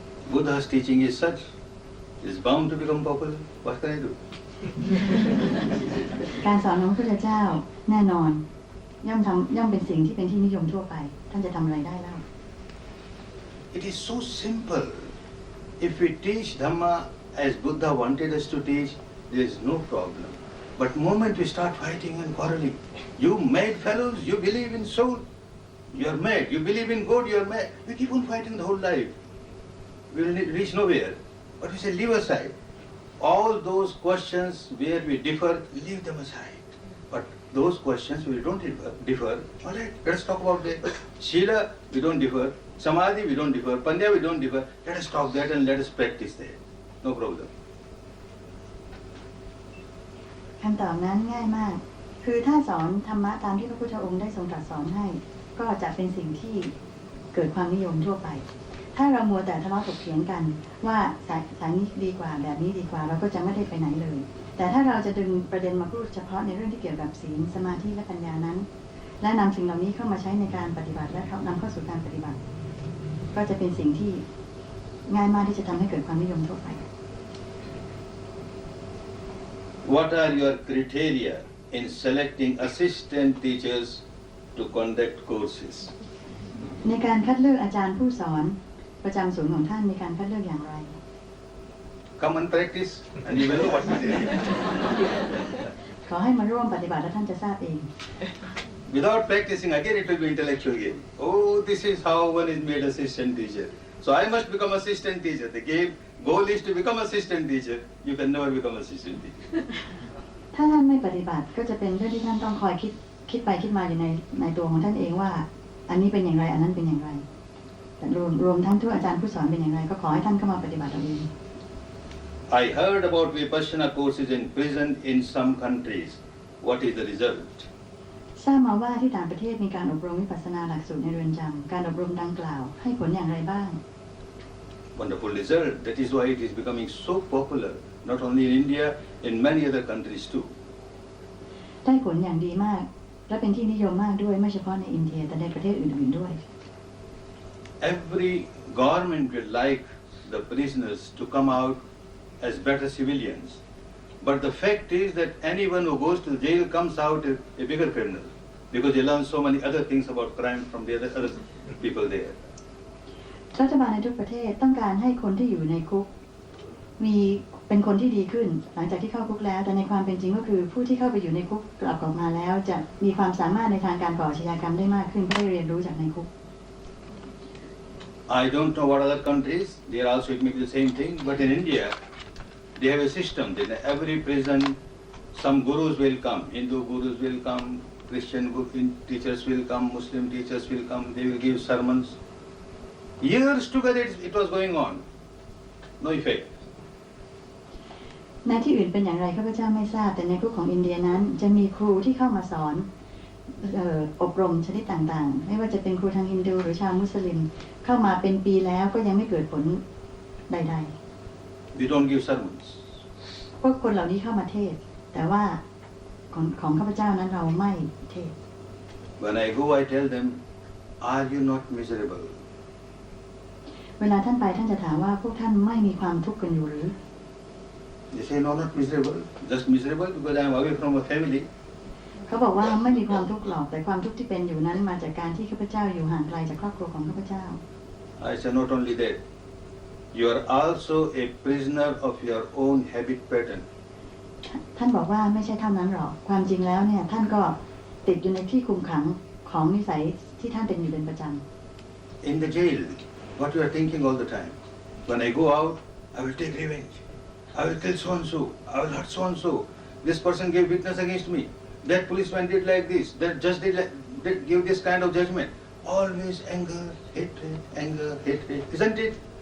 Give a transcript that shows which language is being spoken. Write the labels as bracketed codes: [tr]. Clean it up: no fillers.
[en] Buddha's teaching is such, is bound to become popular. What can I do? [th] การสอนของพระพุทธเจ้าแน่นอนย่อมเป็นสิ่งที่เป็นที่นิยมทั่วไปท่านจะทำอะไรได้เล่า [en] It is so simple. If we teach Dhamma as Buddha wanted us to teach, there is no problem. But moment we start fighting and quarreling, you mad fellows, you believe in soul, you are mad. You believe in God, you are mad. We keep on fighting the whole life. We will reach nowhere. But we say, leave aside. All those questions where we differ, leave them aside. But those questions we don't differ. All right, let us talk about that. Shila, we don't differ. Samadhi, we don't differ. Panya, we don't differ. Let us talk that and let us practice that. No problem. [th] คำตอบนั้นง่ายมากคือถ้าสอนธรรมะตามที่พระพุทธองค์ได้ทรงตรัสสอนให้ก็จะเป็นสิ่งที่เกิดความนิยมทั่วไปถ้าเรามัวแต่ทะเลาะถกเถียงกันว่าสายนี้ดีกว่าแบบนี้ดีกว่าเราก็จะไม่ได้ไปไหนเลยแต่ถ้าเราจะดึงประเด็นมาพูดเฉพาะในเรื่องที่เกี่ยวกับศีลสมาธิและปัญญานั้นและนำสิ่งเหล่านี้เข้ามาใช้ในการปฏิบัติและนำเข้าสู่การปฏิบัติก็จะเป็นสิ่งที่ง่ายมากที่จะทำให้เกิดความนิยมทั่วไป [en] What are your criteria in selecting assistant teachers to conduct courses? [th] ในการคัดเลือกอาจารย์ผู้สอนประจำศูนย์ของท่านมีการคัดเลือกอย่างไร [en] Come and practice and you will know what it is. [th] ขอให้มาร่วมปฏิบัติและท่านจะทราบเอง [en] Without practicing again it will be intellectual game. Oh, this is how one is made assistant teacher. So I must become assistant teacher. The goal is to become assistant teacher. You can never become assistant teacher. [th] ถ้าท่านไม่ปฏิบัติก็จะเป็นเรื่องที่ท่านต้องคอยคิดไปคิดมาอยู่ในตัวของท่านเองว่าอันนี้เป็นอย่างไรอันนั้นเป็นอย่างไรแต่รวมทั้งทุกอาจารย์ผู้สอนเป็นอย่างไรก็ขอให้ท่านเข้ามาปฏิบัติเอาเอง [en] I heard about vipassana courses in prison in some countries. What is the result? [th] ทราบมาว่าที่ต่างประเทศมีการอบรมวิปัสสนาหลักสูตรในเรือนจำการอบรมดังกล่าวให้ผลอย่างไรบ้าง [en] Wonderful result. That is why it is becoming so popular, not only in India, in many other countries too. [th] ได้ผลอย่างดีมากและเป็นที่นิยมมากด้วยไม่เฉพาะในอินเดียแต่ในประเทศอื่นๆด้วย [en] Every government would like the prisoners to come out as better civilians. But the fact is that anyone who goes to jail comes out a bigger criminal because they learn so many other things about crime from the other people there. [th] รัฐบาลในทุกประเทศต้องการให้คนที่อยู่ในคุกเป็นคนที่ดีขึ้นหลังจากที่เข้าคุกแล้วแต่ในความเป็นจริงก็คือผู้ที่เข้าไปอยู่ในคุกกลับออกมาแล้วจะมีความสามารถในทางการก่ออาชญากรรมได้มากขึ้นเพราะได้เรียนรู้จากในคุก [en] I don't know what other countries, they are also making the same thing, but in India, they have a system. In every prison, some gurus will come, Hindu gurus will come, Christian teachers will come, Muslim teachers will come, they will give sermons. Years together it was going on. No effect. [th] ในที่อื่นเป็นอย่างไรข้าพเจ้าไม่ทราบแต่ในคุกของอินเดียนั้นจะมีครูที่เข้ามาสอนอบรมชนิดต่างๆไม่ว่าจะเป็นครูทางฮินดูหรือชาวมุสลิมเข้ามาเป็นปีแล้วก็ยังไม่เกิดผลใดๆ [en] We don't give sermons. [th] พวกคนเหล่านี้เข้ามาเทศแต่ว่าของข้าพเจ้านั้นเราไม่เทศ [en] When I go, I tell them, are you not miserable? [th] เวลาท่านไปท่านจะถามว่าพวกท่านไม่มีความทุกข์กันอยู่หรือ [en] They say, no, not miserable, just miserable because I am away from a family. [th] เขาบอกว่าไม่มีความทุกข์หรอกแต่ความทุกข์ที่เป็นอยู่นั้นมาจากการที่ข้าพเจ้าอยู่ห่างไกลจากครอบครัวของข้าพเจ้า [en] I say, not only that, you are also a prisoner of your own habit pattern. [th] ท่านบอกว่าไม่ใช่เท่านั้นหรอกความจริงแล้วเนี่ยท่านก็ติดอยู่ในที่คุมขังของนิสัยที่ท่านเป็นอยู่เป็นประจำ [en] In the jail, what you are thinking all the time? When I go out, I will take revenge. I will kill so and so. I will hurt so and so. This person gave witness against me. That policeman did like this. That judge did give this kind of judgment. Always anger, hatred, isn't it?